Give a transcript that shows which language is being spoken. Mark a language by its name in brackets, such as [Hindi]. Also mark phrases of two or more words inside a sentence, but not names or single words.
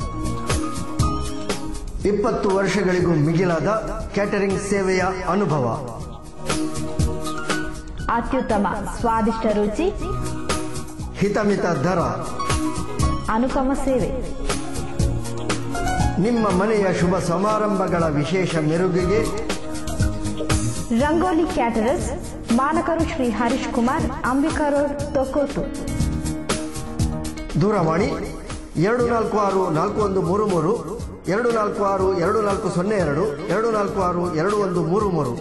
[Kannada] 20 ವರ್ಷಗಳಿಗೂ ಮಿಗಿಲಾದ ಕ್ಯಾಟರಿಂಗ್ ಸೇವೆಯ ಅನುಭವ. ಅತ್ಯುತ್ತಮ ಸ್ವಾದಿಷ್ಟ ರುಚಿ, ಹಿತಮಿತ ದರ, ಅನುಪಮ ಸೇವೆ. ನಿಮ್ಮ ಮನೆಯ ಶುಭ ಸಮಾರಂಭಗಳ ವಿಶೇಷ ಮೆರುಗಿಗೆ ರಂಗೋಲಿ ಕ್ಯಾಟರರ್ಸ್, ಮಾನಕರು ಶ್ರೀ ಹರೀಶ್ ಕುಮಾರ್, ಅಂಬಿಕಾ ರೋಡ್, ತೊಕ್ಕೋಟು. ದೂರವಾಣಿ 24641332, 246240, 24622133.